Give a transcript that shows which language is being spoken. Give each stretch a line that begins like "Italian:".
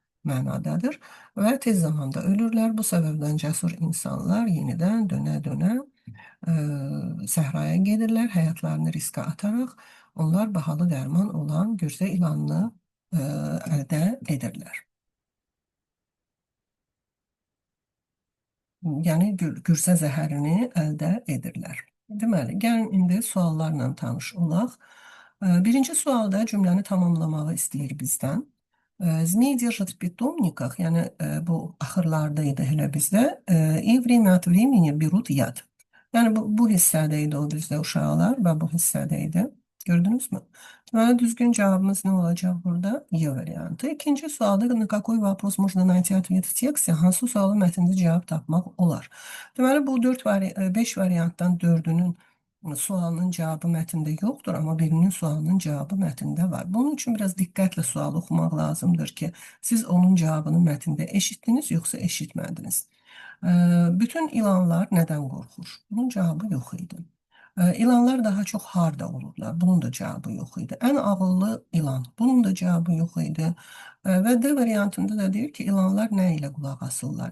Azerbaijani: mənadadır və tez zamanda ölürlər. Bu səbəbdən cəsur insanlar yenidən dönə-dönə səhraya gedirlər, həyatlarını riskə ataraq onlar bahalı dərman olan gürzə ilanını əldə edirlər. Yəni gürzə zəhərini əldə edirlər. Deməli, gəlin indi suallarla tanış olaq. Birinci sualda cümləni tamamlamağı istəyir bizdən.
Russian: Zmey держат в питомниках,
Azerbaijani: yəni bu axırlarda idi elə bizdə,
Russian: и время от времени берут яд.
Azerbaijani: Yəni bu hissədə idi o bizdə uşaqlar və bu hissədə idi. Gördünüz mü? Deməli, düzgün cavabımız nə olacaq burada? Y variantı. İkinci sualda
Russian: на какой вопрос можно найти ответ в тексте?
Azerbaijani: Hansı sualı mətndə cavab tapmaq olar? Deməli, bu 5 variantdan 4-ünün sualının cavabı mətndə yoxdur, amma birinin sualının cavabı mətndə var. Bunun üçün biraz diqqətlə sual oxumaq lazımdır ki, siz onun cavabını mətndə eşitdiniz, yoxsa eşitmədiniz. Bütün ilanlar nədən qorxur? Bunun cavabı yox idi. İlanlar daha çox harda olurlar? Bunun da cavabı yox idi. Ən ağıllı ilan. Bunun da cavabı yox idi. Və D variantında da deyir ki, ilanlar nə ilə qulaq asırlar?